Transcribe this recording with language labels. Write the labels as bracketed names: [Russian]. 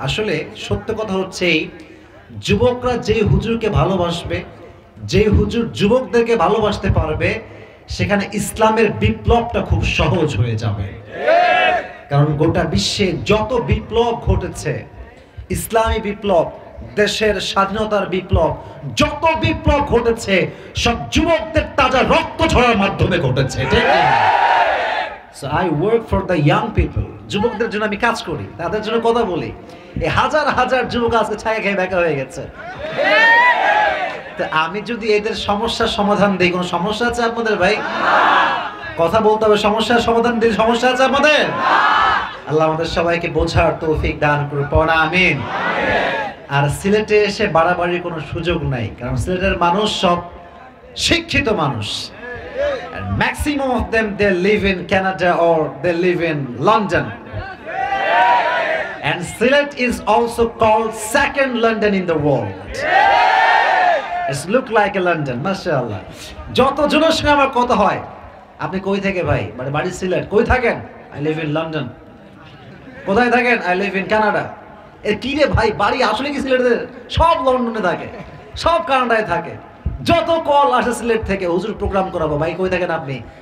[Bangla] আসলে সত্য কথা হচ্ছে, যুবকরা যেই হুজুরকে ভালোবাসবে, যেই হুজুর যুবকদেরকে ভালোবাসতে পারবে, সেখানে ইসলামের বিপ্লবটা খুব সহজ হয়ে যাবে। কারণ গোটা বিশ্বে যত বিপ্লব ঘটেছে, ইসলামী বিপ্লব, দেশের স্বাধীনতার বিপ্লব, যত বিপ্লব ঘটেছে সব যুবকদের তাজা রক্ত ঝরার মাধ্যমে ঘটেছে। [English] So I work for the young people. [Bangla] যুবকদের জন্য আমি কাজ করি, তাদের জন্য কথা বলি। এই হাজার হাজার যুবক আজকে ছায়া খেয়ে বেকা হয়ে গেছে। আমি যদি এদের সমস্যার সমাধান দিই, কোনো সমস্যা আছে আপনাদের ভাই? কথা বলতে হবে, সমস্যার সমাধান দিই, সমস্যা আছে আপনাদের? আল্লাহ আমাদের সবাইকে বোঝার তৌফিক দান করুন, পড়া আমিন। আর সিলেটে এসে বাড়াবাড়ির কোনো সুযোগ নাই, কারণ সিলেটের মানুষ সব শিক্ষিত মানুষ। [English] And maximum of them they live in Canada or they live in London. And Sylhet is also called second London in the world. It's look like a London, mashallah. [Bangla] যত জনের সঙ্গে আমার কথা হয়, আপনি কই থেকে ভাই? মানে বাড়ি সিলেট। কই থাকেন? [English] I live in London. [Bangla] কোথায় থাকেন? [English] I live in Canada. [Bangla] এ কি রে ভাই, বাড়ি আসলে কি সিলেটে? সব লন্ডনে থাকে, সব কানাডায় থাকে। যত কল আসে সিলেট থেকে, হুজুর প্রোগ্রাম করাবো, ভাই কই থাকেন আপনি?